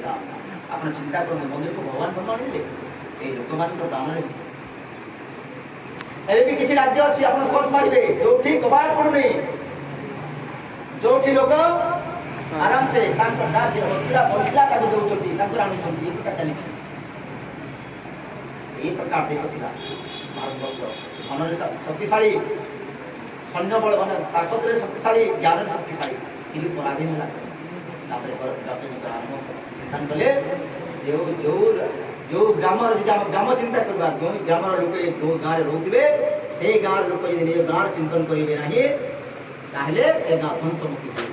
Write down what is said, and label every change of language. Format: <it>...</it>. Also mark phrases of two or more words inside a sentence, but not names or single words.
<or>ଆପଣ ଚିନ୍ତା କରନ୍ତୁ ମନ୍ଦିରକୁ ଭଗବାନ ଧର୍ମ ଆଣିଥିଲେ ଏଇ ଲୋକମାନଙ୍କର ଦାନରେ। ଏବେ ବି କିଛି ରାଜ୍ୟ ଅଛି ଆପଣ ସର୍ଚ୍ଚ ମାରିବେ ଯୋଉଠି କବାଟ ପଡୁନି, ଯୋଉଠି ଲୋକ ଆରାମସେ ତାଙ୍କ ରାଜ୍ୟ ବଞ୍ଚିଲା ତାକୁ ଦେଉଛନ୍ତି, ତାଙ୍କର ଆଣୁଛନ୍ତି। ଏ ପ୍ରକାର ଚାଲିଛି। ଏଇ ପ୍ରକାର ଦେଶ ଥିଲା ଭାରତବର୍ଷ। ଧନରେ ଶକ୍ତିଶାଳୀ, ସୈନ୍ୟବଳ ମାନେ ତାକତରେ ଶକ୍ତିଶାଳୀ, ଜ୍ଞାନରେ ଶକ୍ତିଶାଳୀ, କିନ୍ତୁ ପରାଧୀନ ହେଲା। ତାପରେ ଚିନ୍ତା କଲେ ଯେଉଁ ଗ୍ରାମର ଯଦି ଆମେ ଗ୍ରାମ ଚିନ୍ତା କରିବା, ଯେଉଁ ଗ୍ରାମର ଲୋକ ଯେଉଁ ଗାଁରେ ରହୁଥିବେ ସେଇ ଗାଁର ଲୋକ ଯଦି ନିଜ ଗାଁର ଚିନ୍ତନ କରିବେ ନାହିଁ ତାହେଲେ ସେ ଗାଁ ଧ୍ୱଂସମୁଖୀ ହୁଏ।</or>